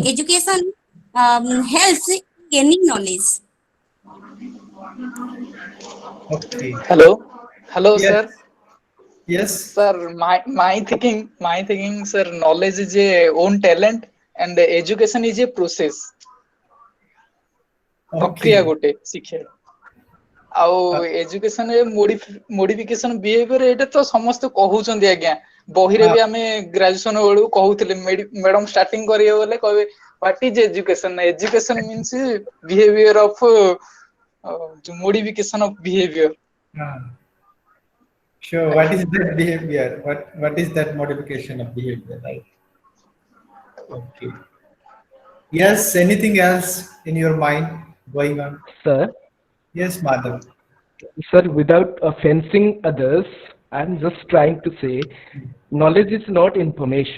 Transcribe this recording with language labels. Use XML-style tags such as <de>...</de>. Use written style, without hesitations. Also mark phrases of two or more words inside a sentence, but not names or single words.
<en>education helps in gaining knowledge. Okay. Hello, hello, Yes. sir. Yes. Sir, my thinking, sir. Knowledge is a own talent, and education is a process.</en> <or>ପ୍ରକ୍ରିୟା</or> <en>Okay.</en> <or>ଗୋଟେ ଶିକ୍ଷା ଆଉ</or> <en>education modification behavior</en> <or>ଏଇଟା ତ ସମସ୍ତେ କହୁଛନ୍ତି ଆଜ୍ଞା ବହିରେ ବି ଆମେ ଗ୍ରାଜୁଏସନ ବେଳକୁ କହୁଥିଲେ</or> <en>madam starting</en> <or>କରିବେ ବୋଲେ କହିବେ</or> <en>What is education education means behavior of modification of behavior Sure. What is that behavior? What is that modification of behavior? Right. Okay. Yes. Anything else in your mind going on? Sir, Yes, madam. sir, without offending others, I'm just trying to say knowledge is not information.</en>